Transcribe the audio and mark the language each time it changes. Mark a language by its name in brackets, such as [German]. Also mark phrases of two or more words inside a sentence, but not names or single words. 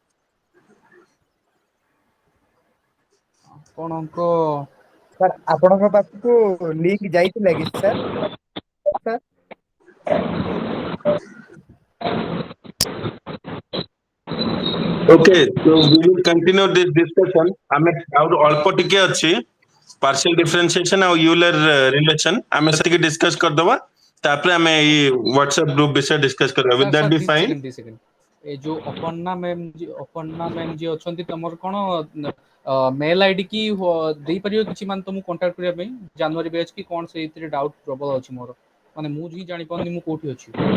[Odia] ଆପଣଙ୍କ ସାର୍ ଆପଣଙ୍କ ପାଖକୁ ଲିଙ୍କ ଯାଇଥିଲା କି ସାର୍? ସାର୍ [English] ଓକେ so we will continue this discussion। [Odia] ଆମେ ଆଉ ଅଳ୍ପ ଟିକେ ଅଛି [English] partial differentiation [Odia] ଆଉ ୟୁଲର ରିଲେସନ, ଆମେ ସେତିକି ଡିସ୍କସ କରିଦବା, ତାପରେ ଆମେ ଏଇ WhatsApp ଗ୍ରୁପ ବିଷୟରେ ଡିସ୍କସ କରିବା। ସାର୍ [English] Will that [Odia] ସାର୍ [English] be ଦି fine? second the second, [Odia] ଏ ଯୋଉ ଅପର୍ଣ୍ଣା ମ୍ୟାମ୍ ଯିଏ ଅଛନ୍ତି ତମର କଣ [English] mail ID [Odia] କି ଦେଇପାରିବ କିଛି, ମାନେ ତମକୁ କଣ୍ଟାକ୍ଟ କରିବା ପାଇଁ [English] January batch [Odia] କି କଣ, ସେଇଥିରେ ଡାଉଟ୍ ପ୍ରବଳ ଅଛି ମୋର, ମାନେ ମୁଁ ହିଁ ଜାଣିପାରୁନି ମୁଁ କୋଉଠି ଅଛି।